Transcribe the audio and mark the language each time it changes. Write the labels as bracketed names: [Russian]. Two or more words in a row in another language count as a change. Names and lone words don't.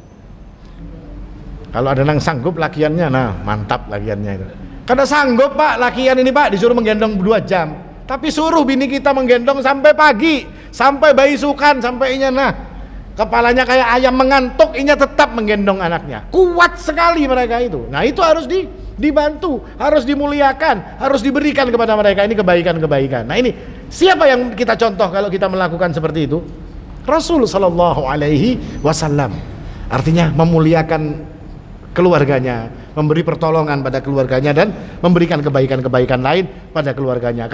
[Banjar] Kalau ada yang sanggup lakiannya, nah mantap lakiannya itu. Kada sanggup Pak, lakian ini Pak disuruh menggendong 2 jam. Tapi suruh bini kita menggendong sampai pagi, sampai bayi sukan, sampai inya nah kepalanya kayak ayam mengantuk, inya tetap menggendong anaknya. [Indonesian] Kuat sekali mereka itu. Nah itu harus dibantu, harus dimuliakan, harus diberikan kepada mereka ini kebaikan-kebaikan. Nah ini siapa yang kita contoh kalau kita melakukan seperti itu? Rasul [Arabic] sallallahu alaihi wasallam. [Indonesian] Artinya memuliakan keluarganya, memberi pertolongan pada keluarganya, dan memberikan kebaikan-kebaikan lain pada keluarganya.